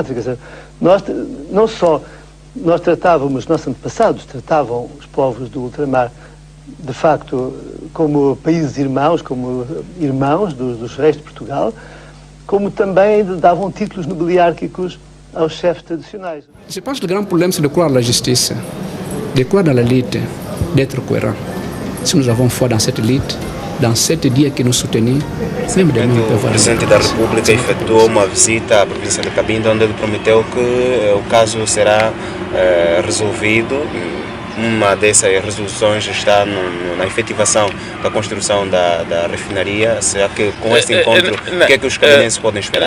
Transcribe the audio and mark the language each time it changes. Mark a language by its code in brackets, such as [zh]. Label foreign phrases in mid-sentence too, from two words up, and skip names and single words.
[pt] Quer dizer, nós, não só nós tratávamos, nossos antepassados tratavam os povos do ultramar, de facto, como países irmãos, como irmãos dos reis de Portugal, como também davam títulos nobiliárquicos aos chefes tradicionais. [fr] Je pense que le grand problème, c'est de croire à la justice, de croire à l'élite, d'être cohérent. Si nous avons foi dans cette élite, dans cette idée que nous soutenons, même demain, on peut [pt] O [fr] voir. [pt] presidente da República efetuou uma visita à província de Cabinda, onde ele prometeu que o caso será resolvido. Uma dessas resoluções está na efetivação da construção da refinaria. Será que com este encontro, o que é que os cabinenses podem esperar?